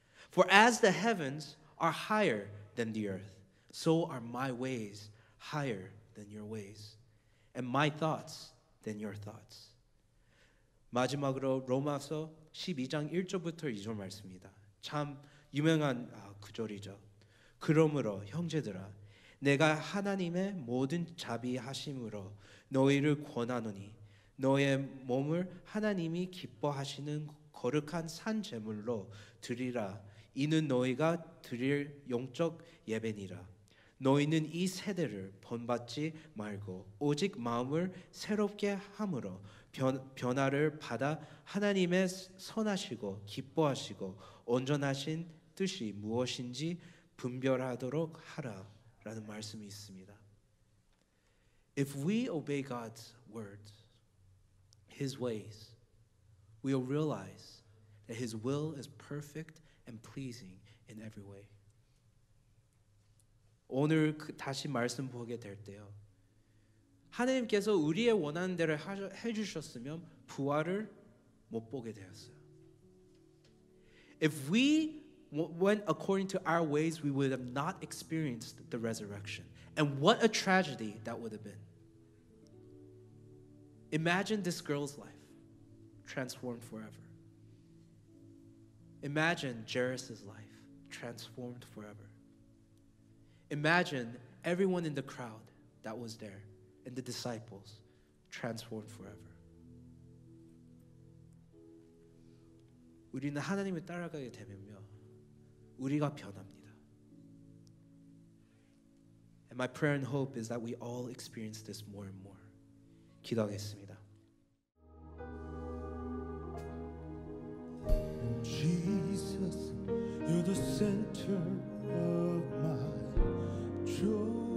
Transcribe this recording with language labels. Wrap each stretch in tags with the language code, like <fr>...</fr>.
<en>For as the heavens are higher than the earth, so are my ways higher than your ways, and my thoughts than your thoughts.</en> <ko>마지막으로 로마서 12장 1절부터 2절 말씀입니다. 참 유명한 구절이죠. 그러므로 형제들아 내가 하나님의 모든 자비하심으로 너희를 권하노니 너의 몸을 하나님이 기뻐하시는 거룩한 산 제물로 드리라. 이는 너희가 드릴 영적 예배니라. 너희는 이 세대를 본받지 말고 오직 마음을 새롭게 함으로 변화를 받아 하나님의 선하시고 기뻐하시고 온전하신 뜻이 무엇인지 분별하도록 하라라는 말씀이 있습니다.</ko> <en>If we obey God's words, His ways, we will realize that His will is perfect and pleasing in every way.</en> <ko>오늘 다시 말씀 보게 될 때요. 하나님께서 우리의 원하는 대로 해주셨으면 부활을 못 보게 되었어요.</ko> <en>If we went according to our ways, we would have not experienced the resurrection. And what a tragedy that would have been. Imagine this girl's life transformed forever. Imagine Jairus' life transformed forever. Imagine everyone in the crowd that was there and the disciples transformed forever.</en> <ko>우리는 하나님을 따라가게 되면요, 우리가 변합니다.</ko> <en>And my prayer and hope is that we all experience this more and more.</en> <ko>기도하겠습니다.</ko> <en>Jesus, you're the center of my joy.</en>